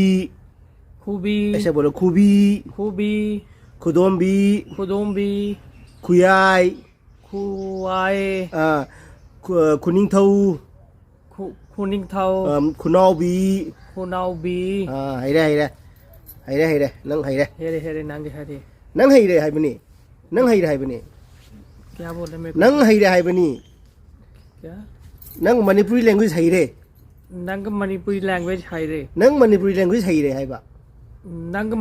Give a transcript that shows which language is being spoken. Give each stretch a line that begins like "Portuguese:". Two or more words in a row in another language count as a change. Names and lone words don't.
Manipuri: खुबी
Hindi: ऐसे बोलो खुबी
Manipuri: खुबी खुदोंबी खुदोंबी खुयाई खुआई खुनिंगथौ खुनिंगथौ खुनाउबी खुनाउबी हैरे हैरे हैरे हैरे नंग हैरे हेरे हेरे नांगे हेरे नंग हैरे हाइबनी नंग हैरे हाइबनी
Hindi: क्या बोल रहे मेरे
Manipuri: नंग हैरे हाइबनी क्या नंग
English: Manipuri language
Manipuri: हैरे नंग
English: Manipuri language
Manipuri: हाइरे नंग
English: Manipuri language
Manipuri: हैरे हाइबा नंग